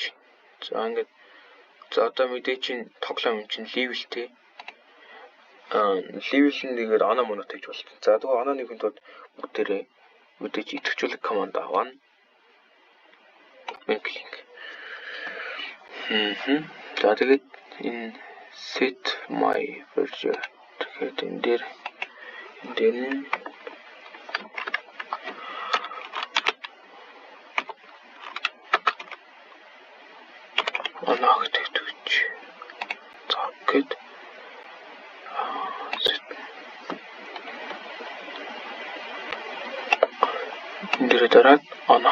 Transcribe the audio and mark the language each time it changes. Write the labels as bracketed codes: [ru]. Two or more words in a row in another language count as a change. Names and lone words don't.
[mn] За ингээд за одоо мэдээж чинь тоглоом чинь levelтэй. level нэгээр оноо моноо тавьж болно. За тэгвэл онооны хүнд бүгдээрээ мэдээж идэвхжүүлэх команд авна. Link. За тэгээд энэ [en] set my version [mn] тэгээд энэ дээр нь оноо хэвтэж. За гээд энэ дээр дараад оноо.